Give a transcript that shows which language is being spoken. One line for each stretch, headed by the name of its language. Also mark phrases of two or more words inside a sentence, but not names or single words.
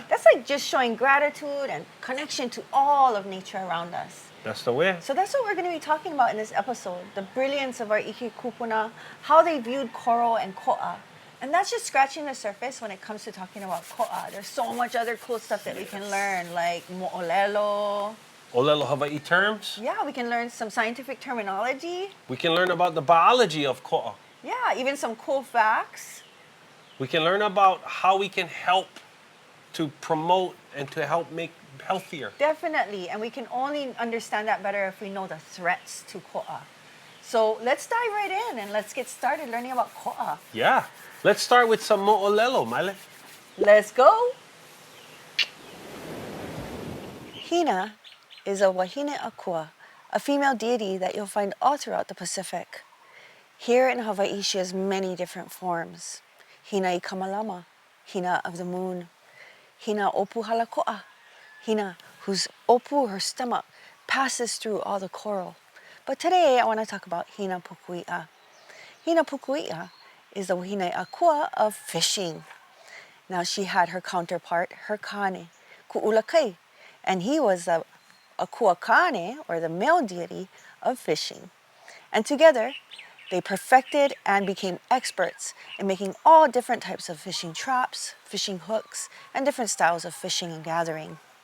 English: That's like just showing gratitude and connection to all of nature around us. That's the way. So that's what we're going to be talking about in this episode. The brilliance of our
Hawaiian: Iki Kūpuna,
English: how they viewed coral and ko'a. And that's just scratching the surface when it comes to talking about ko'a. There's so much other cool stuff that we can learn, like moʻolelo.
Hawaiian: ʻōlelo Hawaii
English: terms. Yeah, we can learn some scientific terminology. We can learn about the biology of ko'a. Yeah, even some cool facts. We can learn about how we can help to promote and to help make healthier. Definitely, and we can only understand that better if we know the threats to ko'a. So let's dive right in and let's get started learning about ko'a. Yeah, let's start with some moʻolelo, Maile. Let's go. Hina is a
Hawaiian: wahine akua,
English: a female deity that you'll find all throughout the Pacific. Here in Hawaii, she has many different forms.
Hawaiian: Hina i kamalama,
English: hina of the moon,
Hawaiian: hina o puhala ko'a, hina,
English: whose opu, her stomach, passes through all the coral. But today I want to talk about hina pukui'a. Hina pukui'a is the
Hawaiian: wahine akua
English: of fishing. Now she had her counterpart, her kani, Moloka'i, and he was a
Hawaiian: akua kane,
English: or the male deity of fishing. And together, they perfected and became experts in making all different types of fishing traps, fishing hooks, and different styles of fishing and gathering.